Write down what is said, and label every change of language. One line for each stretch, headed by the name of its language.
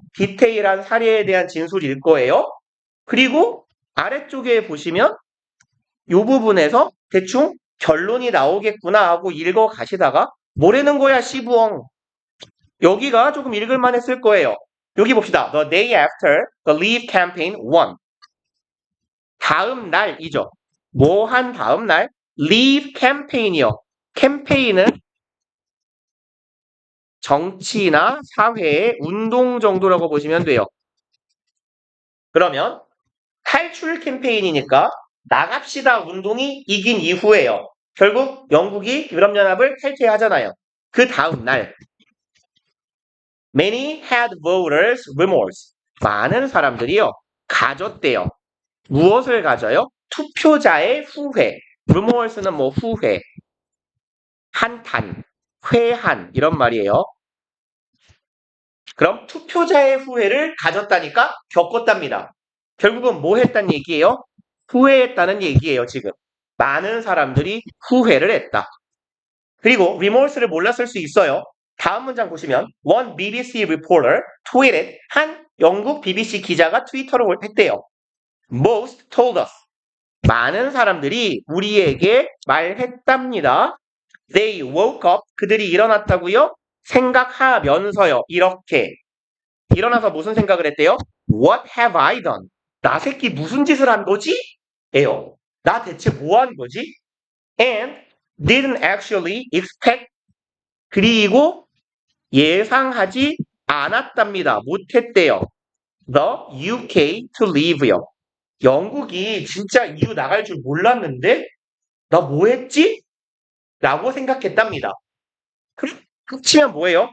Korean: 디테일한 사례에 대한 진술일 거예요. 그리고 아래쪽에 보시면 이 부분에서 대충 결론이 나오겠구나 하고 읽어 가시다가 뭐라는 거야 시부엉. 여기가 조금 읽을만 했을 거예요. 여기 봅시다.
English: The day after the Leave campaign won.
Korean: 다음 날이죠. 뭐 한 다음 날? Leave campaign이요. 캠페인은 정치나 사회의 운동 정도라고 보시면 돼요. 그러면 탈출 캠페인이니까 나갑시다 운동이 이긴 이후에요. 결국 영국이 유럽연합을 탈퇴하잖아요. 그 다음 날
English: Many had voters remorse.
Korean: 많은 사람들이요. 가졌대요. 무엇을 가져요? 투표자의 후회. remorse는 뭐 후회, 한탄, 회한 이런 말이에요. 그럼 투표자의 후회를 가졌다니까 겪었답니다. 결국은 뭐 했다는 얘기예요? 후회했다는 얘기예요, 지금. 많은 사람들이 후회를 했다. 그리고 remorse를 몰랐을 수 있어요. 다음 문장 보시면
English: one BBC reporter tweeted
Korean: 한 영국 BBC 기자가 트위터를 했대요.
English: Most told us.
Korean: 많은 사람들이 우리에게 말했답니다.
English: They woke up.
Korean: 그들이 일어났다고요? 생각하면서요. 이렇게. 일어나서 무슨 생각을 했대요?
English: What have I done?
Korean: 나 새끼 무슨 짓을 한 거지? 에요. 나 대체 뭐 한 거지?
English: And didn't actually expect.
Korean: 그리고 예상하지 않았답니다. 못했대요.
English: The UK to leave
Korean: 요. 영국이 진짜 EU 나갈 줄 몰랐는데 나 뭐 했지? 라고 생각했답니다. 그치면 뭐예요?